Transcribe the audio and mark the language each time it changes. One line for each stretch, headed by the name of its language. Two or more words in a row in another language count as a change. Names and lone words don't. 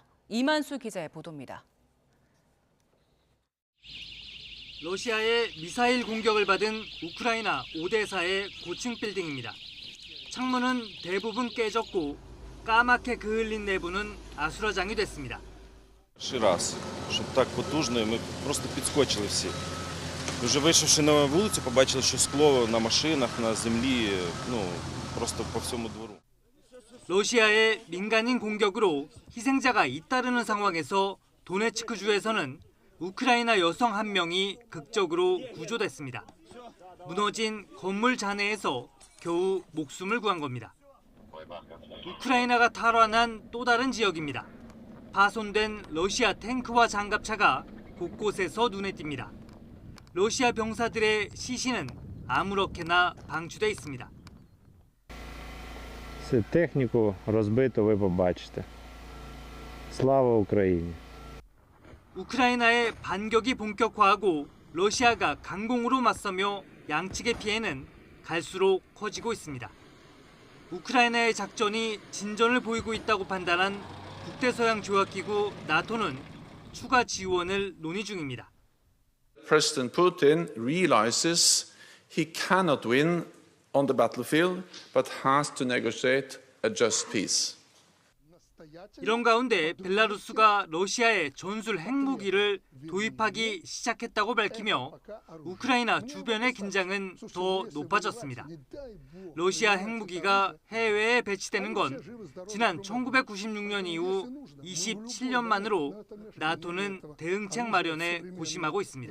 Korean: 이만수 기자의 보도입니다. 러시아의 미사일 공격을 받은 우크라이나 오데사의 고층 빌딩입니다. 창문은 대부분 깨졌고 까맣게 그을린 내부는 아수라장이 됐습니다.
Ukrainian: Перший раз, щоб так потужно, і ми просто підскочили всі. Вже вийшовши на вулицю, побачили, що скло на машинах, на землі, просто по всьому двору.
Korean: 러시아의 민간인 공격으로 희생자가 잇따르는 상황에서 도네츠크주에서는 우크라이나 여성 한 명이 극적으로 구조됐습니다. 무너진 건물 잔해에서 겨우 목숨을 구한 겁니다. 우크라이나가 탈환한 또 다른 지역입니다. 파손된 러시아 탱크와 장갑차가 곳곳에서 눈에 띕니다. 러시아 병사들의 시신은 아무렇게나 방치돼 있습니다.
Ukrainian: Техніку розбито ви побачите. Слава Україні!
Korean: 우크라이나의 반격이 본격화하고 러시아가 강공으로 맞서며 양측의 피해는 갈수록 커지고 있습니다. 우크라이나의 작전이 진전을 보이고 있다고 판단한 북대서양 조약기구 나토는 추가 지원을 논의 중입니다.
English: President Putin realizes he cannot win on the battlefield, but has to negotiate a just peace.
Korean: 이런 가운데 벨라루스가 러시아에 전술 핵무기를 도입하기 시작했다고 밝히며 우크라이나 주변의 긴장은 더 높아졌습니다. 러시아 핵무기가 해외에 배치되는 건 지난 1996년 이후 27년 만으로 나토는 대응책 마련에 고심하고 있습니다.